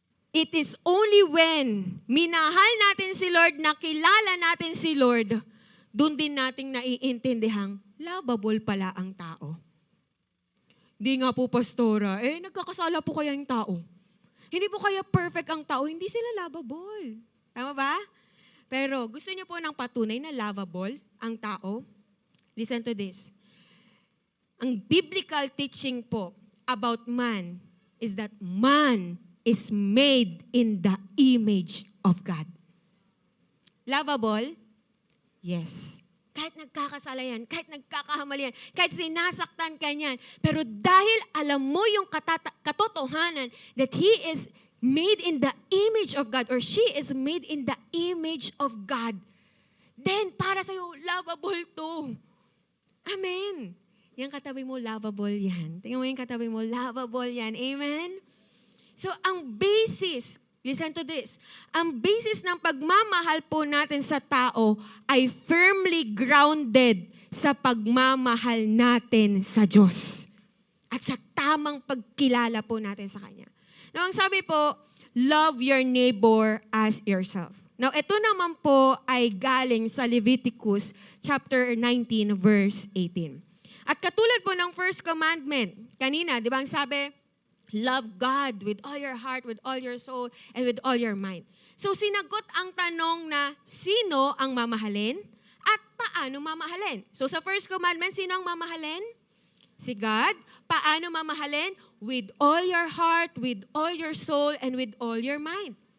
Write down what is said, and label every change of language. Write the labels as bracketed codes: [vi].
[en] It is only when [tl] minahal natin si Lord, nakilala natin si Lord, doon din nating naiintindihang lovable pala ang tao. Di nga po, pastora, nagkakasala po kaya yung tao. Hindi po kaya perfect ang tao, hindi sila lovable. Tama ba? Pero gusto niyo po ng patunay na lovable ang tao? [en] Listen to this. Ang biblical teaching po about man is that man is made in the image of God. [tl] Lovable? Yes. Kahit nagkakasala yan, kahit nagkakahamali yan, kahit sinasaktan ka niyan, pero dahil alam mo yung katotohanan [en] that he is made in the image of God or she is made in the image of God, [tl] then para sa'yo, lovable to. Amen. Yung katabi mo, lovable yan. Tingnan mo yung katabi mo, lovable yan. Amen? So, ang basis, [en] listen to this, [tl] ang basis ng pagmamahal po natin sa tao ay firmly grounded sa pagmamahal natin sa Diyos. At sa tamang pagkilala po natin sa Kanya. [en] Now, [tl] ang sabi po, [en] love your neighbor as yourself. [tl] Now, ito naman po ay galing sa Leviticus chapter 19, verse 18. At katulad po ng first commandment, kanina, di ba ang sabi, [en] love God with all your heart, with all your soul, and with all your mind. [tl] So, sinagot ang tanong na, sino ang mamahalin at paano mamahalin? So, sa first commandment, sino ang mamahalin? Si God. Paano mamahalin? [en] With all your heart, with all your soul, and with all your mind.